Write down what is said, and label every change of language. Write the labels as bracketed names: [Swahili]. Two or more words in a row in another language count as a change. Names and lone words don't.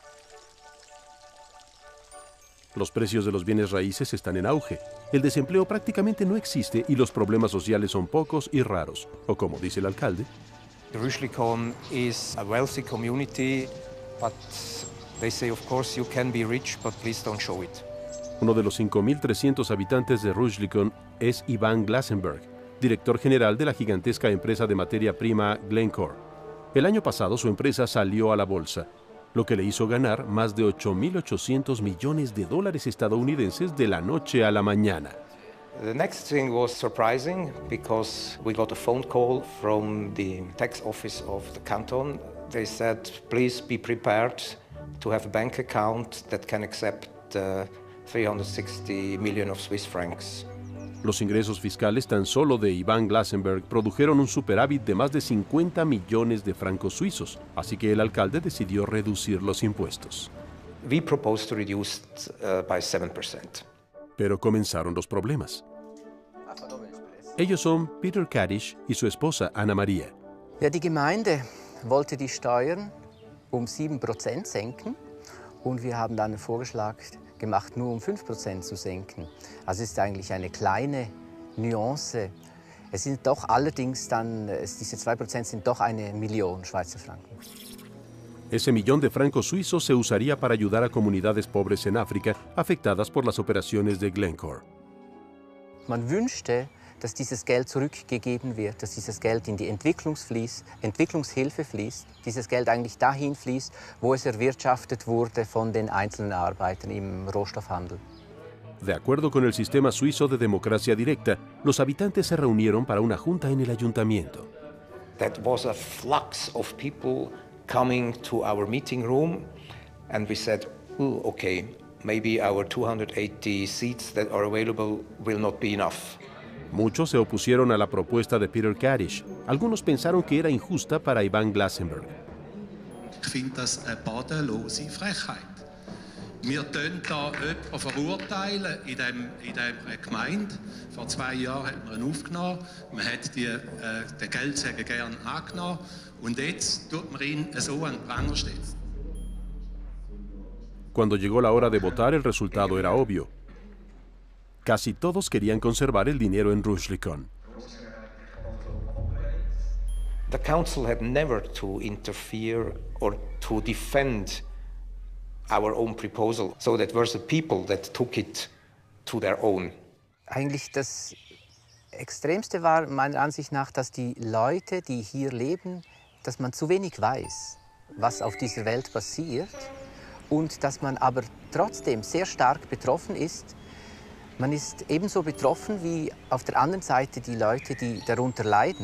[Spanish] Los precios de los bienes raíces están en auge, el desempleo prácticamente no existe y los problemas sociales son pocos y raros, o como dice el alcalde, [English] Rüschlikon is a wealthy community, but they say, of course, you can be rich, but please don't show it. [Spanish] Uno de los 5.300 habitantes de Rüschlikon es Ivan Glasenberg, director general de la gigantesca empresa de materia prima Glencore. El año pasado su empresa salió a la bolsa, lo que le hizo ganar más de 8.800 millones de dólares estadounidenses de la noche a la mañana. [English] The next thing was surprising because we got a phone call from the tax office of the canton. They said, please be prepared to have a bank account that can accept 360 million of Swiss francs. [Spanish] Los ingresos fiscales tan solo de Ivan Glasenberg produjeron un superávit de más de 50 millones de francos suizos, así que el alcalde decidió reducir los impuestos. [English] We proposed to reduce by 7%. [Spanish] Pero comenzaron los problemas. Ellos son Peter Kadisch y su esposa Anna Maria. [German] Ja, die Gemeinde wollte die Steuern 7% senken und wir haben dann einen Vorschlag gemacht, nur 5% zu senken. Also es ist eigentlich eine kleine Nuance. Es sind doch allerdings dann, diese 2% sind doch 1 Million Schweizer Franken. [Spanish] Ese millón de francos suizos se usaría para ayudar a comunidades pobres en África afectadas por las operaciones de Glencore. [German] Man wünschte, dass dieses Geld zurückgegeben wird, dass dieses Geld in die Entwicklungshilfe fließt, dieses Geld eigentlich dahin fließt, wo es erwirtschaftet wurde von den einzelnen Arbeitern im Rohstoffhandel. [Spanish] De acuerdo con el sistema suizo de democracia directa, los habitantes se reunieron para una junta en el ayuntamiento. [English] That was a flux of people coming to our meeting room, and we said, okay, maybe our 280 seats that are available will not be enough. [Spanish] Muchos se opusieron a la propuesta de Peter Kadisch. Algunos pensaron que era injusta para Ivan Glasenberg. [German] Ich finde das eine bodenlose Frechheit. Wir tun da jemanden verurteilen in dieser Gemeinde. Vor 2 Jahren hat man ihn aufgenommen. Man hat den Geldsäger gerne angenommen. Und jetzt tut man ihn so an den Pranger stellen. [Spanish] Cuando llegó la hora de votar, el resultado era obvio. Casi todos querían conservar el dinero en Rüschlikon. [English] The council had never to interfere or to defend our own proposal, so that were the people that took it to their own. [German] Eigentlich das Extremste war meiner Ansicht nach, dass die Leute, die hier leben, dass man zu wenig weiß, was auf dieser Welt passiert und dass man aber trotzdem sehr stark betroffen ist. Man ist ebenso betroffen wie auf der anderen Seite die Leute, die darunter leiden.